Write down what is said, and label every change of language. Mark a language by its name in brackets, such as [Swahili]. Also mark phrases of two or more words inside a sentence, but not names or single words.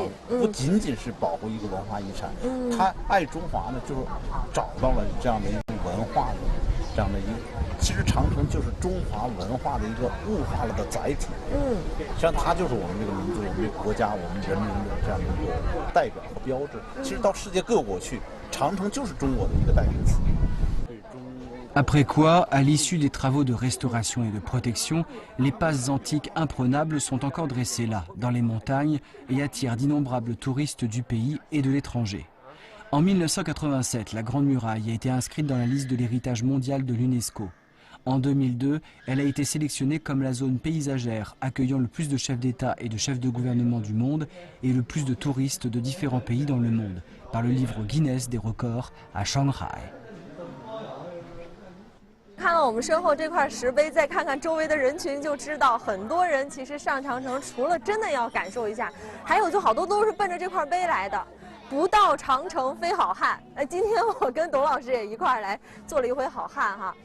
[Chinese] 不仅仅是保护一个文化遗产，它爱中华呢，就是找到了这样的一个文化的这样的一个，其实长城就是中华文化的一个物化了的载体。实际上它就是我们这个民族、我们这个国家、我们人民的这样的一个代表和标志。其实到世界各国去，长城就是中国的一个代名词。 [French] Après quoi, à l'issue des travaux de restauration et de protection, les passes antiques imprenables sont encore dressées là, dans les montagnes, et attirent d'innombrables touristes du pays et de l'étranger. En 1987, la Grande Muraille a été inscrite dans la liste de l'héritage mondial de l'UNESCO. En 2002, elle a été sélectionnée comme la zone paysagère accueillant le plus de chefs d'État et de chefs de gouvernement du monde et le plus de touristes de différents pays dans le monde, par le livre Guinness des records à Shanghai. [Chinese] 看到我们身后这块石碑，再看看周围的人群，就知道很多人其实上长城除了真的要感受一下，还有就好多都是奔着这块碑来的。不到长城非好汉。今天我跟董老师也一块儿来做了一回好汉哈。